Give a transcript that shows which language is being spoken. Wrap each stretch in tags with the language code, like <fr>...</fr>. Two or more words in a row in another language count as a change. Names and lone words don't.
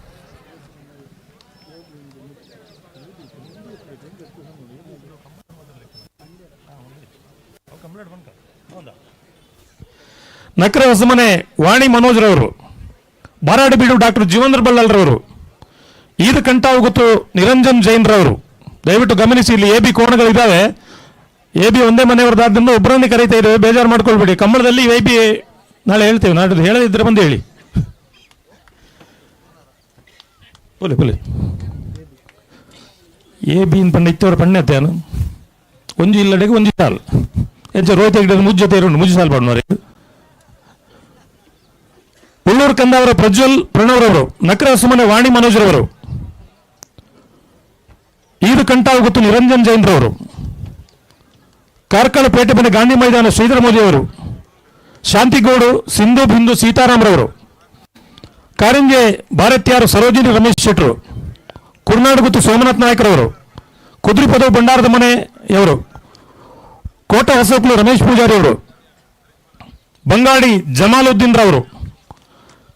<kn>ನಕರೆ ಹೊಸಮನೆ ವಾಣಿ ಮನೋಜ್ ರವರು, ಬಾರಾಡಿಬೀಡು ಡಾಕ್ಟರ್ ಜೀವೇಂದ್ರ ಬಳ್ಳಾಲ್ರವರು, ಈದ ಕಂಟಾವು ಗೊತ್ತು ನಿರಂಜನ್ ಜೈನ್ ರವರು. ದಯವಿಟ್ಟು ಗಮನಿಸಿ, ಇಲ್ಲಿ AB ಕೋಣಗಳಿದ್ದಾವೆ. AB ಒಂದೇ ಮನೆಯವರದಾದ್ರಿಂದ ಒಬ್ಬರನ್ನೇ ಕರೀತಾ ಇದ್ದೇವೆ, ಬೇಜಾರು ಮಾಡ್ಕೊಳ್ಬೇಡಿ. ಕಂಬಳದಲ್ಲಿ AB ನಾಳೆ ಹೇಳ್ತೇವೆ, ನಾಳೆ ಹೇಳದಿದ್ರೆ ಬಂದು ಹೇಳಿ.</kn> <tcy>ಬೋಲೆ ಬೋಲೆ AB ಪಂಡ ಇತ್ತವರ ಪಣ್ಯತ್ಯಾನು ಒಂಜಿ ಇಲ್ಲಡೆಗೆ ಒಂಜಿ ಸಾಲ್ ಹೆಚ್ಚ ರೋಹಿತ ಗಿಡದ ಮುಜ್ಜತೆ ಇರೋಣ ಮುಜ್ಜು ಸಾಲ್ ಪಾಡ್ನವ್ರೆ.</tcy> <kn>ಉಳ್ಳೂರು ಕಂದಾವರ ಪ್ರಜ್ವಲ್ ಪ್ರಣವ್ರವರು, ನಕರ ಸುಮನೆ ವಾಣಿ ಮನೋಜ್ ರವರು, ಈದು ಕಂಟಾವು ಗೊತ್ತು ನಿರಂಜನ್ ಜೈನ್ ರವರು, ಕಾರ್ಕಳ ಪೇಟೆ ಮನೆ ಗಾಂಧಿ ಮೈದಾನ ಶ್ರೀಧರ ಮೋದಿ ಅವರು, ಶಾಂತಿಗೌಡು ಸಿಂಧು ಬಿಂದು ಸೀತಾರಾಮ್ರವರು, ಕಾರಿಂಜೆ ಭಾರತೀಯರು ಸರೋಜಿನಿ ರಮೇಶ್ ಶೆಟ್ರು, ಕುರ್ನಾಡು ಗೊತ್ತು ಸೋಮನಾಥ್ ನಾಯ್ಕರವರು, ಕುದುರೆಪದವು ಭಂಡಾರದ ಮನೆಯವರು, ಕೋಟ ಹೊಸಕ್ಲು ರಮೇಶ್ ಪೂಜಾರಿ ಅವರು, ಬಂಗಾಡಿ ಜಮಾಲುದ್ದೀನ್ ರವರು,</kn>